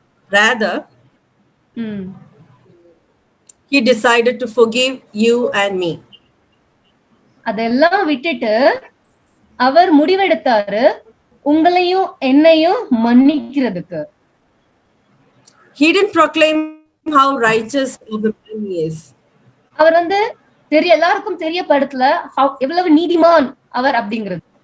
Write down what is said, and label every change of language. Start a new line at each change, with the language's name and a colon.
English: Rather, he decided to forgive you and me.
Tamil: அதெல்லாம் விட்டுட்டு அவர் முடிவெடுத்தாரு உங்களையும் என்னையும் மன்னிக்கிறதுக்கு.
English: He didn't proclaim how righteous of a man he is.
Tamil: அவர் எல்லாருக்கும் தெரியப்படுத்தல எவ்வளவு நீதிமான் அவர் அப்படிங்கிறது.